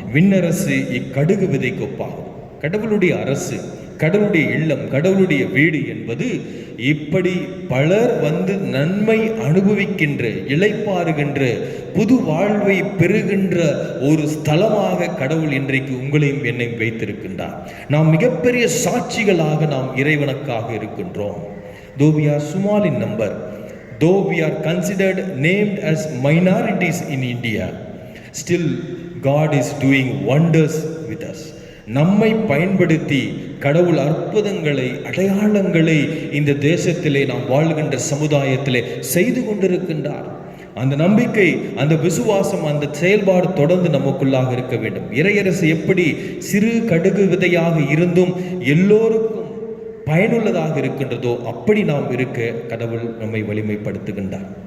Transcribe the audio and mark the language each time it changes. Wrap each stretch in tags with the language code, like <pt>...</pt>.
<ta>விண்ணரசு இக்கடுகு விதைக்கு ஒப்பாகும். கடவுளுடைய அரசு, கடவுளுடைய இல்லம், கடவுளுடைய வீடு என்பது இப்படி பலர் வந்து நன்மை அனுபவிக்கின்ற, இளைப்பாறுகின்ற, புது வாழ்வை பெறுகின்ற ஒரு ஸ்தலமாக கடவுள் இன்றைக்கு உங்களையும் என்னையும் வைத்திருக்கின்றார். நாம் மிகப்பெரிய சாட்சிகளாக நாம் இறைவனுக்காக இருக்கின்றோம்.</ta> <en>Though we are small in number, though we are considered named as minorities in India, still God is doing wonders with us.</en> <ta>நம்மை பயன்படுத்தி கடவுள் அற்புதங்களை, அடையாளங்களை இந்த தேசத்திலே நாம் வாழ்கின்ற சமுதாயத்திலே செய்து கொண்டிருக்கின்றார். அந்த நம்பிக்கை, அந்த விசுவாசம், அந்த செயல்பாடு தொடர்ந்து நமக்குள்ளாக இருக்க வேண்டும். இறையரசு எப்படி சிறு கடுகு விதையாக இருந்தும் எல்லோருக்கும் பயனுள்ளதாக இருக்கின்றதோ அப்படி நாம் இருக்க கடவுள் நம்மை வலிமைப்படுத்துகின்றார்.</ta>